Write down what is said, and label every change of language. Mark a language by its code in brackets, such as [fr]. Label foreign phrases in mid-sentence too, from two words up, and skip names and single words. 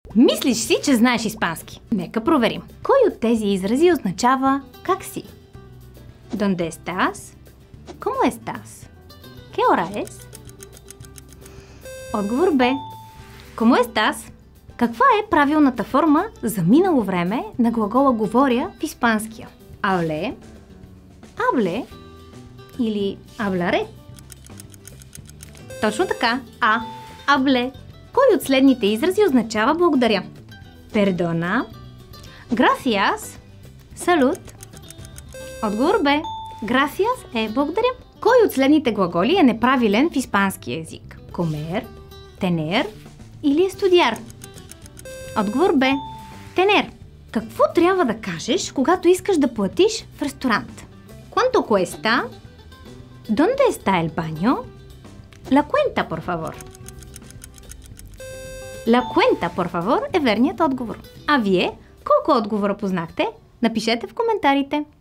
[bg] Мислиш си, че знаеш испански. Нека проверим. Кой от тези изрази означава как си? [es] ¿Dónde estás? ¿Cómo estás? ¿Qué hora es? [bg] Отговор Б. [es] ¿Cómo estás? [bg] Каква е правилната форма за минало време на глагола говоря в испанския? [es] Hablé, hable или hablaré? [bg] Точно така. А. Hablé. Кой от следните изрази означава благодаря? [es] Perdona, gracias, salud. [bg] Отговор Б. Gracias е благодаря. Кой от следните глаголи е неправилен в испански език? [es] Comer, tener или estudiar? [bg] Отговор Б. Tener. Какво трябва да кажеш, когато искаш да платиш в ресторант? [es] ¿Cuánto cuesta? ¿Dónde está el baño? La cuenta, por favor. La cuenta, por favor [bg] е верният отговор. А вие колко отговора познахте? Напишете в коментарите.